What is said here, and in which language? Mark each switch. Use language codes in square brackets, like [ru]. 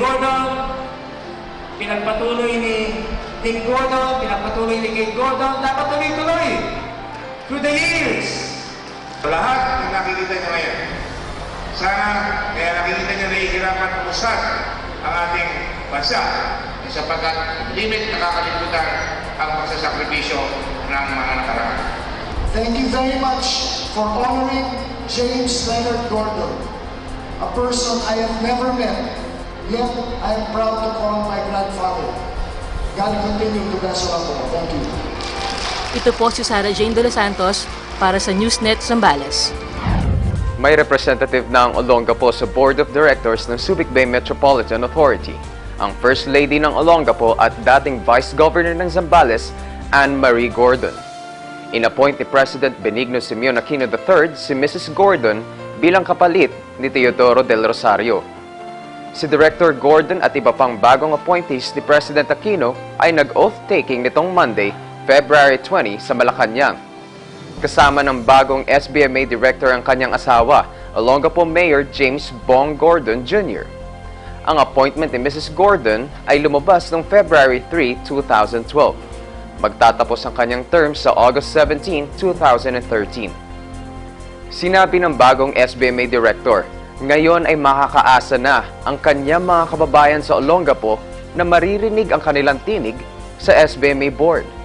[tl] Gordon, pinagpatuloy ni Dick Gordon, pinagpatuloy ni Kate Gordon, dapat tuloy-tuloy [en] through the years. [tl] Lahat ng nakikita niya ngayon, sana kaya nakikita niya nahihirapan umusad ang ating bansa sapagkat limit nakakalimutan ang pagsasakripisyo ng mga nakaraan. [en] Thank you very much for honoring James Leonard Gordon, a person I have never met, yet I am proud to call my grandfather. God continue to bless all of you. Thank you. [tl] Ito po si Sarah Jane de los Santos para sa Newsnet Zambales. May representative ng Olongapo sa Board of Directors ng Subic Bay Metropolitan Authority, ang First Lady ng Olongapo at dating Vice Governor ng Zambales, Anne Marie Gordon. Inappoint ni President Benigno Simeon Aquino III si Mrs. Gordon bilang kapalit ni Teodoro del Rosario. Si Director Gordon at iba pang bagong appointees ni President Aquino ay nag-oath-taking nitong Monday, February 20 sa Malacanang. Kasama ng bagong SBMA Director ang kanyang asawa, Olongapo Mayor James Bong Gordon Jr. Ang appointment ni Mrs. Gordon ay lumabas noong February 3, 2012. Magtatapos ang kanyang term sa August 17, 2013. Sinabi ng bagong SBMA Director, ngayon ay makakaasa na ang kanyang mga kababayan sa Olongapo na maririnig ang kanilang tinig sa SBMA Board.